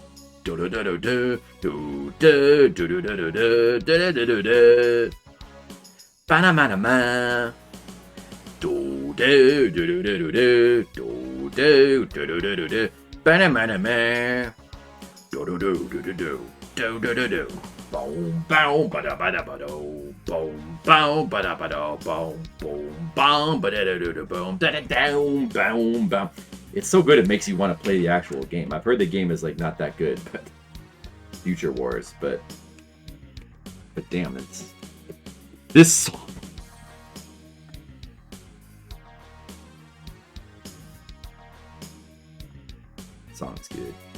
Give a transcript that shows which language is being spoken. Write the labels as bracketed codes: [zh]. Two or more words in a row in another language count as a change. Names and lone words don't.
[en] Banana. Boom, boom, bada bada bada, boom, boom, bada bada, boom, boom, boom, bada da da da, boom, da da down, boom, boom. It's so good it makes you want to play the actual game. I've heard the game is like not that good, but Future Wars, but damn, it's this song. Song's good.